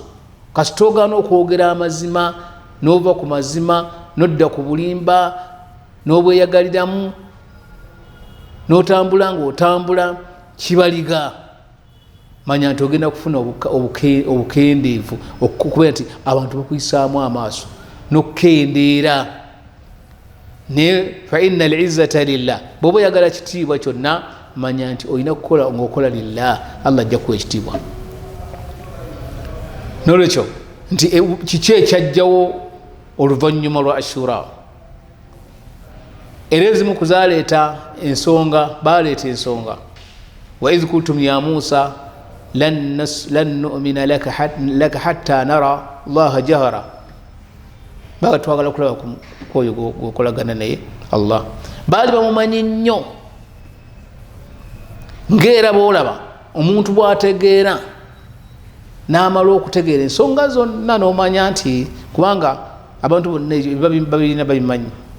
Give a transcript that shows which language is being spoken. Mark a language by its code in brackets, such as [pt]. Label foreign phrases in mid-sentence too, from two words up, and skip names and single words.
[lg] Kasita ogaana okwogera amazima n'ova ku mazima n'odda ku bulimba n'obweyagaliramu n'otambula ng'otambula kibaliga, manya nti ogenda kufuna obukendeevu, okubeera nti abantu bakuyisaamu amaaso n'okukendeera. [ar] Ne فإن العزة لله, [lg] bw'oba oyagala kitiibwa kyonna manya nti olina kukola ng'okola lillah, Allah ajja kuwa ekitiibwa. Nolwekyo nti kiki ekyajjawo oluvannyuma lwa Ashura, era ezimu kuzaaleeta ensonga, baaleeta ensonga. [ar] وإذ قلتم يا موسى لن نؤمن لك حتى نرى الله جهرة, [lg] baga twagala kulaba kwoyo gwokolagana naye Allah baali bamumanyi nnyo ng'era boolaba omuntu bw'ategeera n'amala okutegeera ensonga zonna n'omanya nti kubanga abantu bonna babirina babimanyi